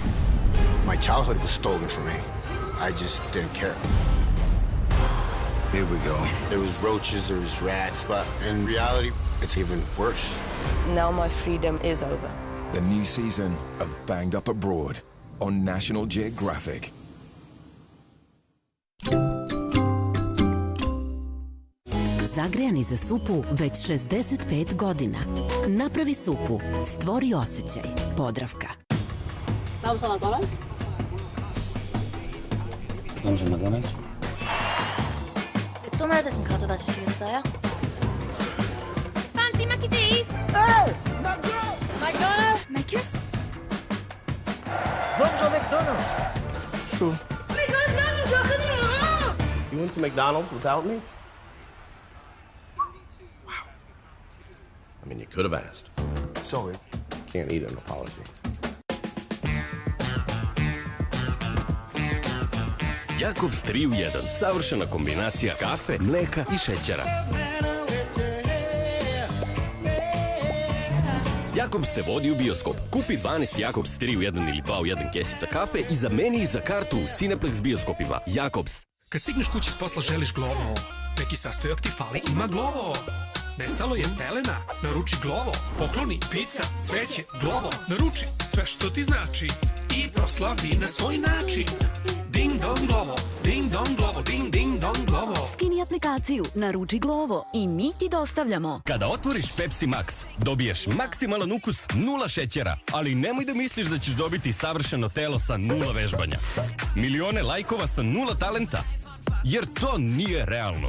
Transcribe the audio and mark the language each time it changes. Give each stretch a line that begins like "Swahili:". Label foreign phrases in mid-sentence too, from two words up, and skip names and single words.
English: My childhood was stolen from me. I just didn't care. Here we go. There was roaches, there was rats, but in reality, it's even worse. Now my freedom is over. The new season of Banged Up Abroad on National Geographic.
Bosnian: Zagrejani za supu već 65 godina. Napravi supu, stvori osjećaj. Podravka.
Spanish: Vamos a McDonald's? Vamos a McDonald's?
Korean: 맥도날드 좀 가져다 주시겠어요?
English: Fancy mac and cheese? Hey! McDonald's? Makers?
Portuguese: Vamos ao McDonald's!
English: Sure. You went to McDonald's without me? I mean, you could have asked. Sorry. Can't eat an apology.
Serbian: Jakobs 3 u 1. Savršena kombinacija kafe, mleka i šećera. Jakobs te vodi u bioskop. Kupi 12 Jakobs 3 u 1 ili 2 u 1 kesica kafe i zameni ih za kartu u Cineplex bioskopima. Jakobs. Kad stigneš kući s posla želiš Glovo. Neki sastojak ti fali, ima Glovo. Nestalo je pelena, naruči Glovo. Pokloni, pizza, cveće, Glovo. Naruči sve što ti znači i proslavi na svoj način. Ding dong Glovo, ding dong Glovo, ding ding dong Glovo. Skini aplikaciju, naruči Glovo i mi ti dostavljamo. Kada otvoriš Pepsi Max, dobiješ maksimalan ukus, 0 šećera, ali nemoj da misliš da ćeš dobiti savršeno telo sa 0 vežbanja. Milione lajkova sa 0 talenta, jer to nije realno.